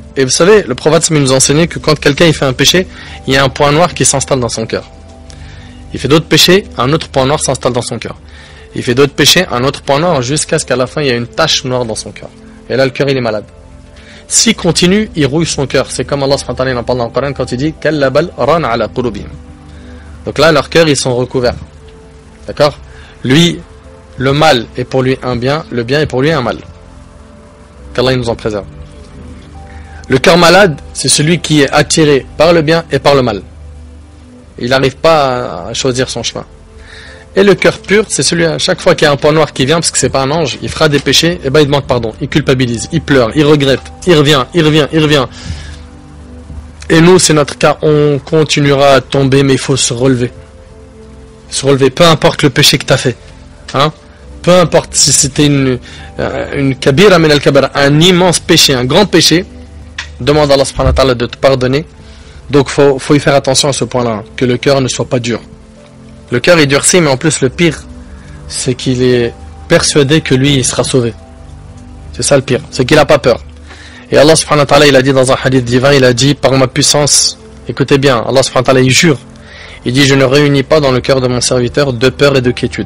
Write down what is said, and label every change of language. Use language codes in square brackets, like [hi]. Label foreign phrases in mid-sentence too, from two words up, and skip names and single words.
[fr] Et vous savez, le prophète nous a enseigné que quand quelqu'un il fait un péché, il y a un point noir qui s'installe dans son cœur. Il fait d'autres péchés, un autre point noir s'installe dans son cœur. Il fait d'autres péchés, un autre point noir, jusqu'à ce qu'à la fin, il y a une tache noire dans son cœur. Et là, le cœur, il est malade. S'il continue, il rouille son cœur. C'est comme [ar] الله سبحانه وتعالى [fr] en parle dans le Coran quand il dit [ar] كلا بل ران على قلوبهم. [fr] Donc là, leurs cœurs, ils sont recouverts. D'accord? Lui, le mal est pour lui un bien, le bien est pour lui un mal. Qu'Allah nous en préserve. Le cœur malade, c'est celui qui est attiré par le bien et par le mal. Il n'arrive pas à choisir son chemin. Et le cœur pur, c'est celui à chaque fois qu'il y a un point noir qui vient, parce que c'est pas un ange, il fera des péchés, et ben il demande pardon, il culpabilise, il pleure, il regrette, il revient. Et nous, c'est notre cas, on continuera à tomber, mais il faut se relever. Se relever, peu importe le péché que tu as fait. Hein? Peu importe si c'était une [ar] كبيرة من الكبائر, [fr] un immense péché, un grand péché, demande à [ar] الله سبحانه وتعالى [fr] de te pardonner. Donc faut y faire attention à ce point-là, que le cœur ne soit pas dur. Le cœur est durci, mais en plus le pire, c'est qu'il est persuadé que lui, il sera sauvé. C'est ça le pire, c'est qu'il n'a pas peur. Et [ar] الله سبحانه وتعالى, [fr] il a dit dans un hadith divin, il a dit, par ma puissance, écoutez bien, [ar] الله سبحانه وتعالى, [fr] il jure, il dit, je ne réunis pas dans le cœur de mon serviteur de peur et de quiétude.